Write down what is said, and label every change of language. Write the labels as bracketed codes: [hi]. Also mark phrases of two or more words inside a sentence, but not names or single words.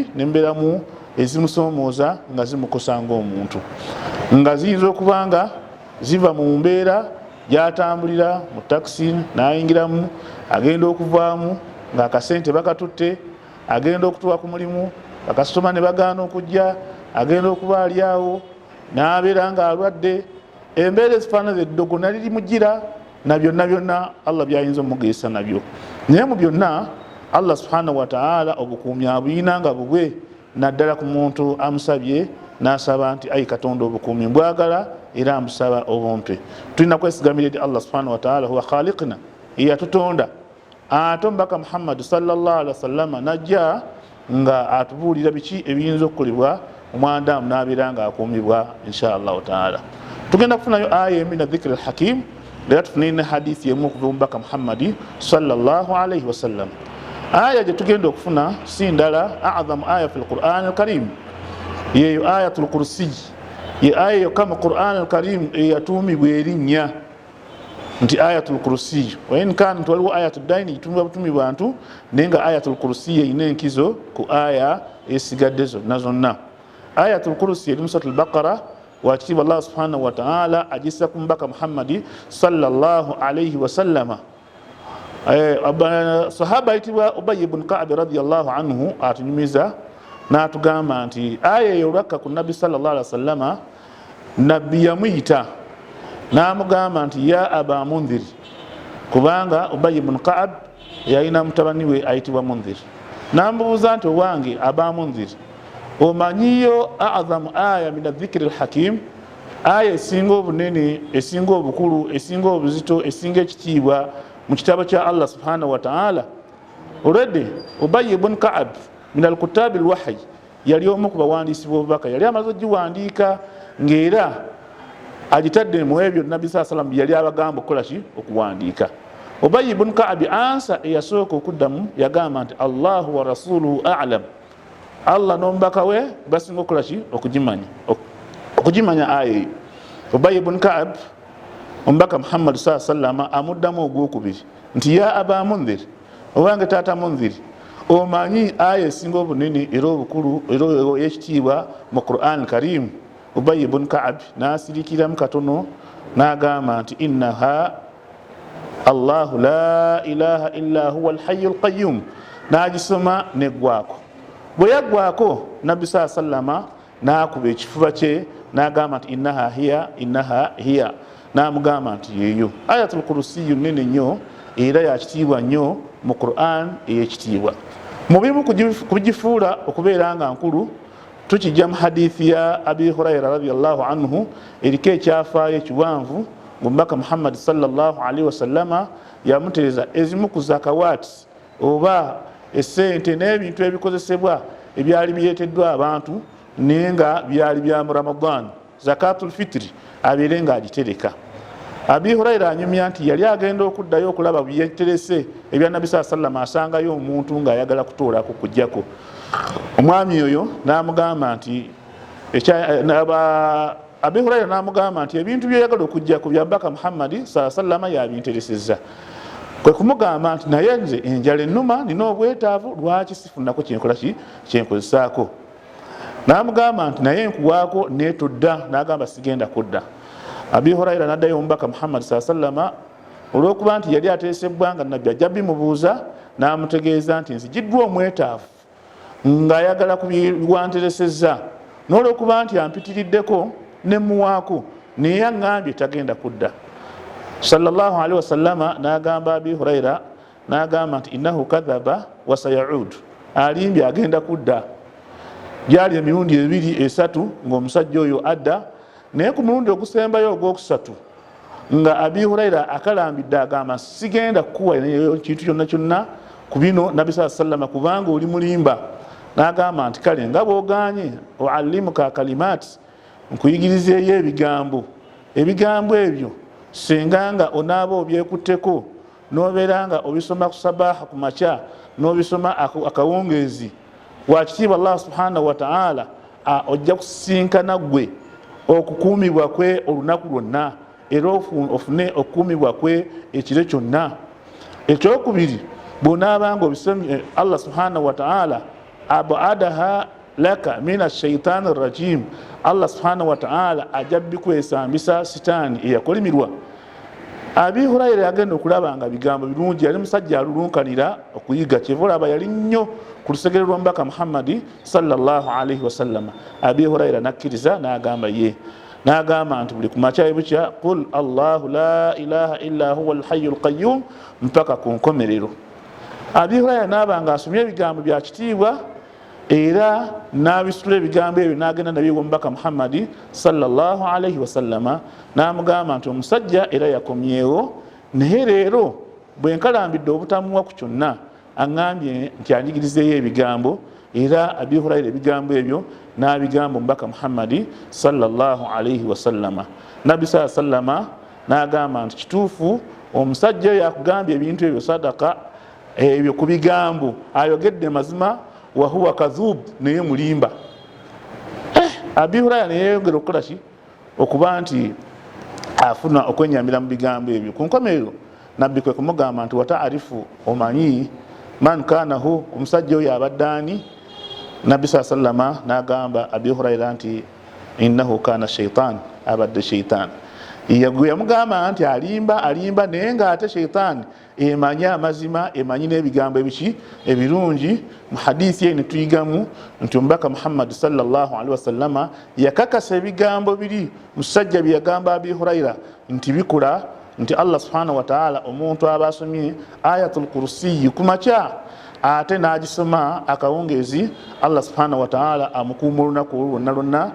[lg] n'embeeramu ezimusoomooza nga zimukosa ng'omuntu nga ziyinza okuba nga ziva mu mbeera gy'atambulira mu takisi n'ayingiramu agenda okuvaamu ng'akasente bakatutte agenda okutuwa ku mulimu bakasitoma ne bagaana okujja agenda okuba aliawo n'abeera ng'alwadde embeera ezifaanana eddogo naliri mugira na byonna byonna Allah byayinza omugesa nabyo. Naye mu byonna [ar] الله سبحانه وتعالى [lg] obukuumi abuyina nga bubwe naddala ku muntu amusabye n'asaba nti ayi Katonda obukuumi mbwagala era amusaba obumpe. Tulina kwesigamira eri [ar] الله سبحانه وتعالى هو خالقنا [lg] eyatutonda ate omubaka Muhammad [ar] صلى الله عليه وسلم [lg] najja nga atubuulira biki ebiyinza okukolebwa omwana Adamu n'abeera nga akuumibwa [ar] إن شاء الله تعالى. [lg] Tugenda kufunayo aya [ar] من الذكر الحكيم [lg] era tufune ne hadithi emu okuva omubaka Muhammad [ar] صلى الله عليه وسلم. [lg] Aya gye tugenda okufuna si ndala [ar] أعظم آية في القرآن الكريم [lg] yeyo ayatul kursi ye aya yokka mu Qur'an al-Karim eyatuumibwa erinnya nti ayatul kursi [ar] وإن كان [lg] waliwo ayatul daini itumibwa butumi bantu naye nga ayatul kursi eyina enkizo ku aya esigadde zonna zonna. Ayatul kursi eri mu suratul Baqara wakitiibwa [ar] الله سبحانه وتعالى [lg] agissa ku mubaka Muhammad [ar] صلى الله عليه وسلم. [lg] Sahaba ayitibwa Ubay ibn Ka'b [ar] رضي الله عنه [lg] atunyumiza n'atugamba nti aya eyolwakka ku Nabbi [ar] صلى الله عليه وسلم [lg] nabbi yamuyita n'amugamba nti [ar] يا أبا المنذر [lg] kubanga Ubay ibn Ka'b yalina mutabani we ayitibwa Mundhir. N'amubuuza nti owange Aba Mundhir omanyiyo [ar] أعظم آية من الذكر الحكيم [lg] aya esinga obunene esinga obukulu esinga obuzito esinga ekitiibwa mu kitabo kya [ar] الله سبحانه وتعالى. [lg] Already Ubay ibn Ka'b [ar] من كتاب الوحي [lg] yali omu ku bawandiisi b'obubaka yali amaze ogiwandiika ng'era agitadde mu ebyo Nabbi [ar] صلى الله عليه وسلم [lg] yali abagamba okukola ki okuwandiika. Ubay ibn Ka'b ansa eyasooka okuddamu yagamba nti [ar] الله ورسوله أعلم [lg] Allah n'omubaka we basinga okukola ki okugimanya aya eyo. Ubay ibn Ka'b omubaka Muhammad [ar] صلى الله عليه وسلم [lg] amuddamu ogwokubiri nti [ar] يا أبا المنذر [lg] owange taata Mundhir omanyi aya esinga obunene era obukulu era ey'ekitiibwa mu Qur'an Karim. Ubay ibn Ka'b n'asirikiramu katono n'agamba nti [ar] إنها الله لا إله إلا هو الحي القيوم, [lg] n'agisoma neggwaako. Bwe yaggwaako nabbi saa sallama n'akuba ekifuba kye n'agamba nti [ar] إنها هي, [lg] n'amugamba nti yeeyo. Ayatul Kursiyu nene nnyo era yakitiibwa nnyo mu Quran ey'ekitiibwa. Mu bimu kugifuula okubeera nga nkulu tukijja mu hadithi ya Abi Hurayra [ar] رضي الله عنه [lg] eriko ekyafaayo ekiwanvu ng'omubaka Muhammad [ar] صلى الله عليه وسلم [lg] yamutereeza ezimu ku zakawaati oba essente n'ebintu ebikozesebwa ebyali bireeteddwa abantu naye nga byali bya mu Ramadan, [ar] زكاة الفطر, [lg] abeere nga agitereka. Abi Hurayra anyumya nti yali agenda okuddayo okulaba byeterese ebya Nabi [ar] صلى الله عليه وسلم, [lg] asangayo omuntu ng'ayagala kutoolako kujjako. Omwami oyo n'amugamba nti Abi Hurayra n'amugamba nti ebintu byeyagala okujjako bya Mbaka Muhammad [ar] صلى الله عليه وسلم [lg] yabinteresezza. Kwe kumugamba nti naye nze enjala ennuma, nina obwetaavu, lwaki sifunako kyenkola kyenkozesaako? N'amugamba nti naye nkuwaako neetodda, n'agamba sigenda kudda. Abi Hurayra n'addayo omubaka Muhammad [ar] صلى الله عليه وسلم [lg] olw'okuba nti yali ateesebwa nga nabbi ajja bimubuuza, n'amutegeeza nti nzigiddwa omwetaavu ng'ayagala kubiwanteresezza, n'olw'okuba nti ampitiriddeko ne muwaako naye aŋŋambye tagenda kudda. [ar] صلى الله عليه وسلم [lg] n'agamba Abi Hurayra n'agamba nti [ar] إنه كذب وسيعود, [lg] alimbye agenda kudda. Gyali emirundi 2-3 ng'omusajja oyo adda, naye ku mulundi ogusembayo ogwokusatu nga Abi Hurayra akalambidde agamba sigenda kukuwa kintu kyonna kyonna ku bino Nabi [ar] صلى الله عليه وسلم [lg] kubanga oli mulimba. N'agamba nti kale nga bw'ogaanye [ar] أعلمك كلمات, [lg] nkuyigirizeeyo ebigambo ebyo singa nga onaaba obyekutteko n'obeera nga obisoma ku sabaha ku makya n'obisoma akawungeezi, wakitiibwa [ar] الله سبحانه وتعالى [lg] ojja kusinkana gwe okukuumibwa kwe olunaku lwonna era ofune okukuumibwa kwe ekiro kyonna. Ekyokubiri, bw'onaabanga obisomye [ar] الله سبحانه وتعالى [lg] abadaha laka [ar] من الشيطان الرجيم, الله سبحانه وتعالى [lg] ajja bikwesambisa sitaani eyakolimirwa. Abi Hurayra yagenda okulaba nga bigambo birungi, yali musajja alulunkanira okuyiga, kyeva olaba yali nnyo ku lusegere lw'omubaka Muhammadi [ar] صلى الله عليه وسلم. [lg] Abi Hurayra nakkiriza n'agamba ye, n'agamba nti buli kumakya bukya [ar] قل الله لا إله إلا هو الحي القيوم [lg] mpaka ku nkomerero. Abi Hurayra n'aba nga asomye ebigambo bya kitiibwa era n'abisitula ebigambo ebyo n'agenda nabyo omubaka Muhammadi [ar] صلى الله عليه وسلم, [lg] n'amugamba nti omusajja era yakomyewo, naye leero bwe nkalambidde obutamuwa ku kyonna aŋŋambye nti anjigirizeeyo ebigambo. Era Abi Hurayra ebigambo ebyo n'abigamba omubaka Muhammadi [ar] صلى الله عليه وسلم. [lg] Nabbi [ar] صلى الله عليه وسلم [lg] n'agamba nti kituufu omusajja oyo akugambye ebintu ebyo sadaka ebyo ku bigambo ayogedde mazima, [ar] وهو كذوب, [lg] naye mulimba. Abi Hurayra neyeyongera okukola ki? Okuba nti afuna okwenyamira mu bigambo ebyo. Ku nkomerero nabbi kwe kumugamba nti wataarifu, omanyi [ar] من كانه, [lg] omusajja oyo abadde ani? Nabbi [ar] صلى الله عليه وسلم [lg] n'agamba Abi Hurayra nti [ar] إنه كان شيطان, [lg] abadde shaitan. Yamugamba nti alimba naye ng'ate shaitan emanyi amazima, emanyi n'ebigambo ebiki ebirungi. Mu hadithi ye ne tuyigamu nti omubaka Muhammad [ar] صلى الله عليه وسلم [lg] yakakasa ebigambo biri musajja bye yagamba Abi Hurayra nti bikola, nti [ar] الله سبحانه وتعالى [lg] omuntu aba asomye ayatul kursiyi ku makya ate n'agisoma akawungeezi, [ar] الله سبحانه وتعالى [lg] amukuuma olunaku lwonna lwonna.